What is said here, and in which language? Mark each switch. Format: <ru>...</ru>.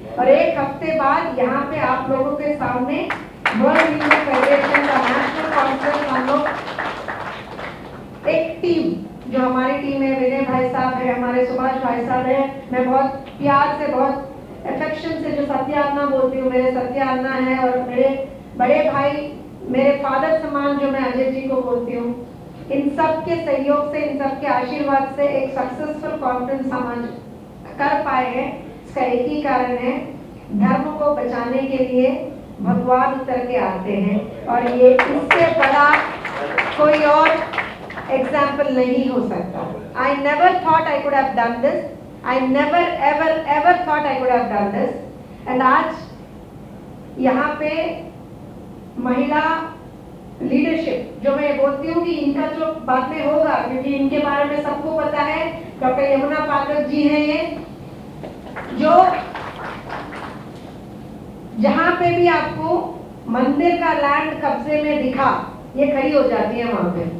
<hi>और 1 हफ्ते बाद यहाँ पे आप लोगों के सामने वर्ल्ड हिंदू फेडरेशन का नेशनल कॉन्फ्रेंस, हम लोग एक टीम, जो हमारी टीम है, विनय भाई साहब है, हमारे सुभाष भाई साहब है, मैं बहुत प्यार से, बहुत अफेक्शन से जो सत्या अन्ना बोलती हूँ, मेरे सत्या अन्ना है, और मेरे बड़े भाई, मेरे फादर समान जो मैं अजय जी को बोलती हूँ, इन सब के सहयोग से, इन सब के आशीर्वाद से एक सक्सेसफुल कॉन्फ्रेंस हम कर पाए हैं। इसका एक ही कारण है, धर्म को बचाने के लिए भगवान उतर के आते हैं, और ये इससे बड़ा कोई और एग्जाम्पल नहीं हो सकता।</hi> <en>I never thought I could have done this. I never ever thought I could have done this.</en> <hi>And आज यहाँ पे महिला लीडरशिप, जो मैं बोलती हूँ कि इनका जो बाद में होगा, क्योंकि इनके बारे में सबको पता है, डॉक्टर यमुना पाठक जी हैं ये, जो जहाँ पे भी आपको मंदिर का लैंड कब्जे में दिखा, ये खड़ी हो जाती है वहां पे।</hi>